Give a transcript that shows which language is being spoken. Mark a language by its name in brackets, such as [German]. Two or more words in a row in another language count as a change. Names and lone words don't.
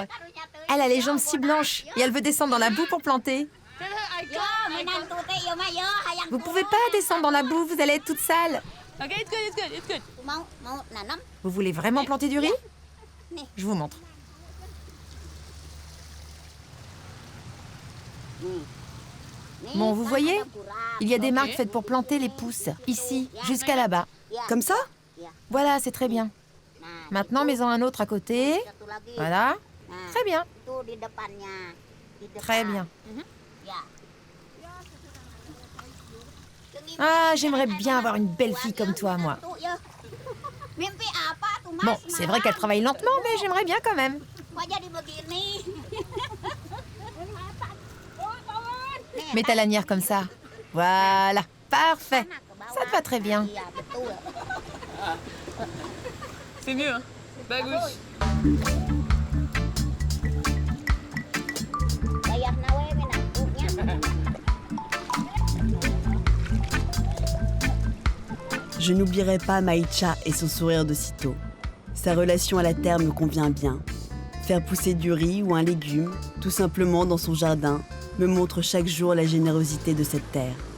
[French] Elle a les jambes si blanches et elle veut descendre dans la boue pour planter. [Sundanese] Yo, menantu teh ieu mah yo hayang. [French] Vous pouvez pas descendre dans la boue, vous allez être toute sale. [English] Ok, it's good, it's good, it's good. [Indonesian] Mau nanam. [French] Vous voulez vraiment planter du riz? Je vous montre. Bon, vous voyez, il y a des marques faites pour planter les pousses, ici, jusqu'à là-bas. Comme ça? Voilà, c'est très bien. Maintenant, mets-en un autre à côté. Voilà. Très bien. [Indonesian] Itu di depannya. Di depan. [French] Très bien. [Indonesian] Ya. [French] Ah, j'aimerais bien avoir une belle fille comme toi, moi. [Indonesian] Mimpi apa tuh, Mas? [French] Bon, c'est vrai qu'elle travaille lentement, mais j'aimerais bien quand même. [Indonesian] Kok jadi begini? [French] Mets ta lanière comme ça. Voilà, parfait. Ça te va très bien. [Indonesian] Iya, betul. [French] C'est mieux, hein? [Indonesian] Bagus. [Sundanese] Bayarna we menantunya. [French] Je n'oublierai pas Maïcha et son sourire d'aussitôt. Sa relation à la terre me convient bien. Faire pousser du riz ou un légume, tout simplement dans son jardin, me montre chaque jour la générosité de cette terre.